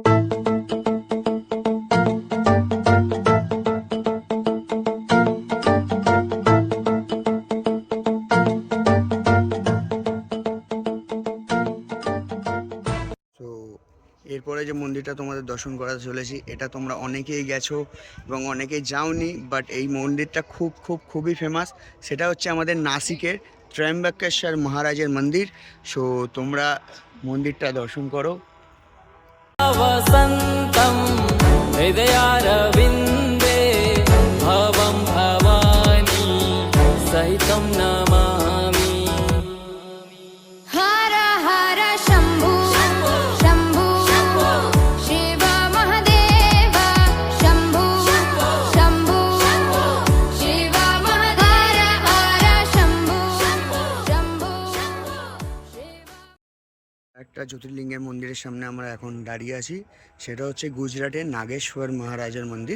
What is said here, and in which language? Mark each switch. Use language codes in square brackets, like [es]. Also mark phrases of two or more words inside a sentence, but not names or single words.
[bn] এরপরে যে মন্দিরটা তোমাদের দর্শন করাতে চলেছি, এটা তোমরা অনেকেই গেছো এবং অনেকেই যাওনি, বাট এই মন্দিরটা খুবই ফেমাস। সেটা হচ্ছে আমাদের নাসিকের ত্র্যম্বকেশ্বর মহারাজের মন্দির। সো তোমরা মন্দিরটা দর্শন করো। [sa] वसन्तं हृदयारविन्दे भवं भवानी सहितं नमामि। हर हर शम्भु शम्भु शिव महादेव शम्भु शम्भु शिव महादेव हर शम्भु शम्भु [bn] একটা জ্যোতির্লিঙ্গের মন্দিরের সামনে আমরা এখন দাঁড়িয়ে আছি, সেটা হচ্ছে গুজরাটের নাগেশ্বর মহারাজের মন্দির।